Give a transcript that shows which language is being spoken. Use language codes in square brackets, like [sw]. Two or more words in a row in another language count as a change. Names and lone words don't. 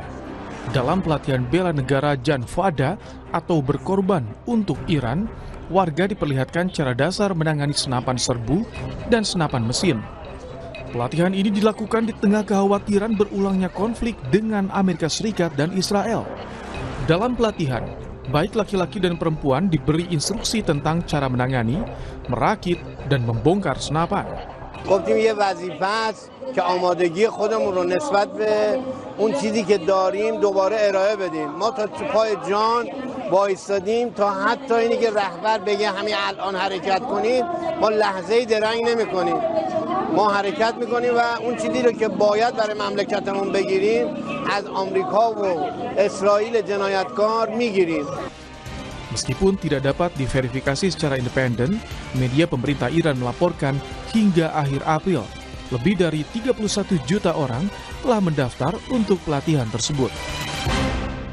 [id] Dalam pelatihan bela negara Jan Fada atau berkorban untuk Iran, warga diperlihatkan cara dasar menangani senapan serbu dan senapan mesin. Pelatihan ini dilakukan di tengah kekhawatiran berulangnya konflik dengan Amerika Serikat dan Israel. Dalam pelatihan, baik laki-laki dan perempuan diberi instruksi tentang cara menangani, merakit, dan membongkar senapan. [fa] گفتیم یه وظیفه است که آمادگی خودمون رو نسبت به اون چیزی که داریم دوباره ارائه بدیم. ما تا پای جان وایستادیم تا حتی اینی که رهبر بگه همین الان حرکت کنید ما لحظه‌ای درنگ نمی‌کنیم. ما حرکت می‌کنیم و اون چیزی رو که باید برای مملکتمون بگیریم از آمریکا و اسرائیل جنایتکار می‌گیریم. [id] Meskipun tidak dapat diverifikasi secara independen, media pemerintah Iran melaporkan hingga akhir April, lebih dari 31 juta orang telah mendaftar untuk pelatihan tersebut.